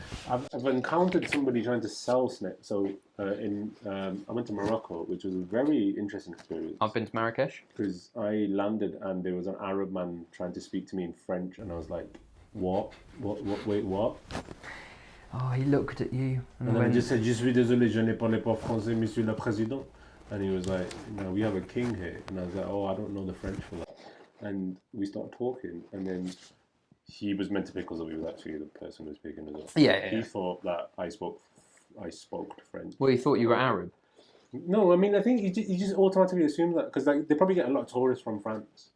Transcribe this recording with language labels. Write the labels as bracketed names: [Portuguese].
[English] I've encountered somebody trying to sell snake. So I went to Morocco, which was a very interesting experience. I've been to Marrakesh. Because I landed and there was an Arab man trying to speak to me in French, and I was like, "What? Wait, what?" Oh, he looked at you and, And then I went, just said, [French] "Je suis désolé, je ne parle pas français, Monsieur le Président." [English] And he was like, "No, we have a king here." And I was like, "Oh, I don't know the French for that." And we started talking, and then he was meant to pick us up. He was actually the person who was picking us up. Yeah. He thought that I spoke French. Well, he thought you were Arab. No, I mean, I think he just automatically assumed that because like, they probably get a lot of tourists from France.